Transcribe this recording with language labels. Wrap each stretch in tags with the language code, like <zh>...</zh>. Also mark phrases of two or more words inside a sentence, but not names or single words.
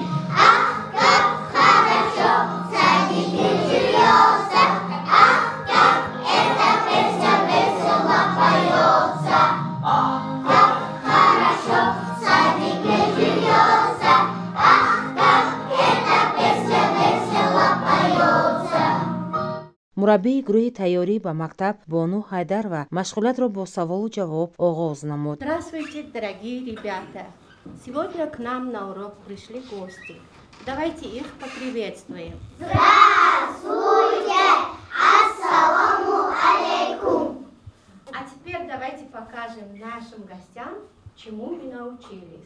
<ru>Ах, как хорошо в садике живется, ах, как эта песня весело поется. Ах, как хорошо в садике живется, ах, как эта песня весело поется.</ru> <tg>мураббии гурӯҳи тайёрӣ ба мактаб Бону Ҳайдар ва машғулиятро бо саволу ҷавоб оғоз намуд.</tg> <ru>Здравствуйте, дорогие ребята! Сегодня к нам на урок пришли гости. Давайте их поприветствуем. Здравствуйте!</ru> <ar>السلام عليكم!</ar> <ru>А теперь давайте покажем нашим гостям, чему мы научились.</ru>